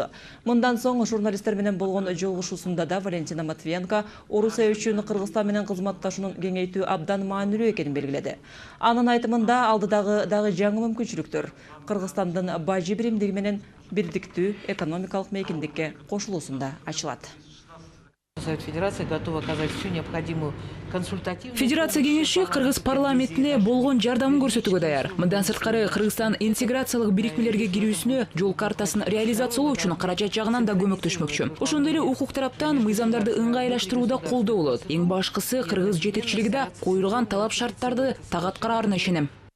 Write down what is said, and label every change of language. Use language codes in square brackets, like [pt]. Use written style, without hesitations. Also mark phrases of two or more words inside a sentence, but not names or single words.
[ky] Мындан соң журналисттер менен болгон жолугушуусунда да Валентина Матвиенко Орусия үчүн Кыргызстан менен кызматташуунун кеңейтүү абдан маанилүү экенин белгиледи. Анын айтымында алдыдагы дагы жаңы мүмкүнчүлүктөр Кыргызстандын бажы биримдиги менен бирдиктүү экономикалык мейкиндикке кошулуусунда ачылат. [ru] Федерация готова оказать всю необходимую консультативную. [ky] Федерация кеңеши кыргыз парламентине болгон жардамын көрсөтүүгө даяр. Мындан сырткары Кыргызстан интеграциялык бирикмелерге кирүүсүнө жол картасын реализациялоо үчүн каражат жагынан да көмөктөшмөкчү. Ошондой эле укук тараптан мыйзамдарды ыңгайлаштырууда колдоо болот. Эң башкысы кыргыз жетекчилиги да коюлган талап шарттарды так аткараарына ишенем.